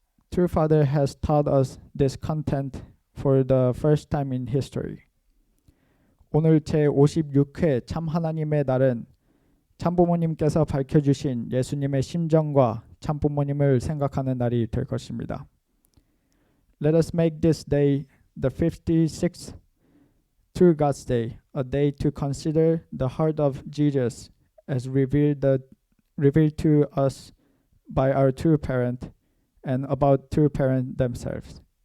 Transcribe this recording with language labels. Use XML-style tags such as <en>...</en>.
<en>True Father has taught us this content for the first time in history.</en> <ko>오늘 제56회 참 하나님의 날은 참부모님께서 밝혀주신 예수님의 심정과 참부모님을 생각하는 날이 될 것입니다.</ko> <en>Let us make this day the 56th True God's Day, a day to consider the heart of Jesus as revealed to us by our true parent and about true parent themselves.</en>